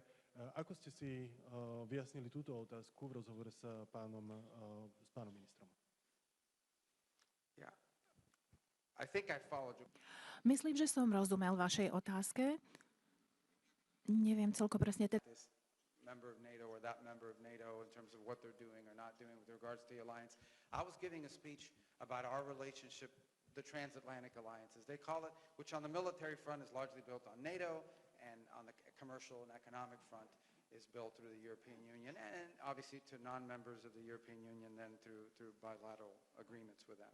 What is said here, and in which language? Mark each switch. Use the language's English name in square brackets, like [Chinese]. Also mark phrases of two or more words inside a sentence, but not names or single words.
[Slovak] Ako ste si vyjasnili túto otázku v rozhovore s pánom ministrom? Myslím, že som rozumel vašej otázke. Neviem celko presne. [English] Member of NATO or that member of NATO in terms of what they're doing or not doing with regards to the alliance. I was giving a speech about our relationship, the transatlantic alliance, as they call it, which on the military front is largely built on NATO, and on the commercial and economic front is built through the European Union, and obviously to non-members of the European Union then through bilateral agreements with them.